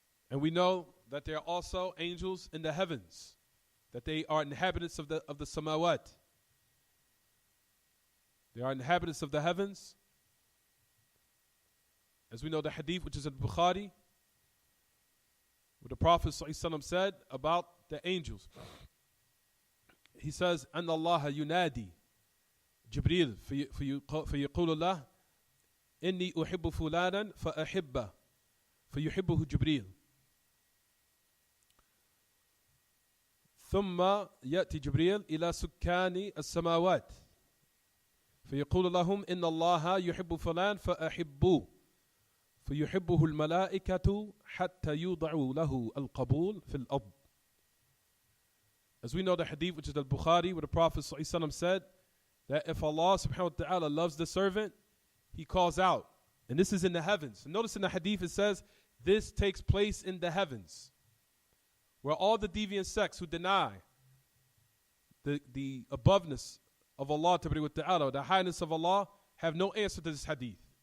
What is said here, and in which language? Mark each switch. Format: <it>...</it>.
<en>And we know that there are also angels in the heavens, that they are inhabitants of the samawat. They are inhabitants of the heavens. As we know the hadith, which is in Bukhari, what the Prophet ﷺ said about the angels. He says,</en> <ar>أن الله ينادي جبريل فيقول الله إني أحب فلانا فأحبه فيحبه جبريل ثم يأتي جبريل إلى سكان السماوات فيقول لهم إن الله يحب فلان فأحبوه فيحبه الملائكة حتى يوضعوا له القبول في الأرض.</ar> <en>As we know the hadith, which is the Bukhari, where the Prophet ﷺ said that if Allah subhanahu wa ta'ala loves the servant, he calls out. And this is in the heavens. And notice in the hadith it says, this takes place in the heavens, where all the deviant sects who deny the aboveness of Allah ta'ala, the highness of Allah, have no answer to this hadith.</en>